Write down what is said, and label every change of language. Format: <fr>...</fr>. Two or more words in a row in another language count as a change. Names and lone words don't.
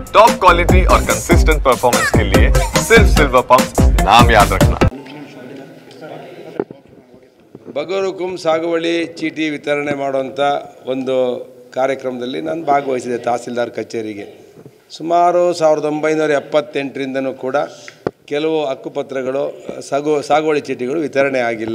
<en>top quality</en> <hi>और</hi> <en>consistent performance</en> <hi>के लिए सिर्फ सिल्वर पंप नाम याद रखना।</hi> <kn>ಬಗರುಕುಂ ಸಾಗುವಳಿ ಚೀಟಿ ವಿತರಣೆ ಮಾಡುವಂಥ ಒಂದು ಕಾರ್ಯಕ್ರಮದಲ್ಲಿ ನಾನು ಭಾಗವಹಿಸಿದೆ ತಹಸೀಲ್ದಾರ್ ಕಚೇರಿಗೆ. ಸುಮಾರು 1978ರಿಂದನೂ ಕೂಡ ಕೆಲವು ಹಕ್ಕುಪತ್ರಗಳು ಸಾಗುವಳಿ ಚೀಟಿಗಳು ವಿತರಣೆ ಆಗಿಲ್ಲ.</kn>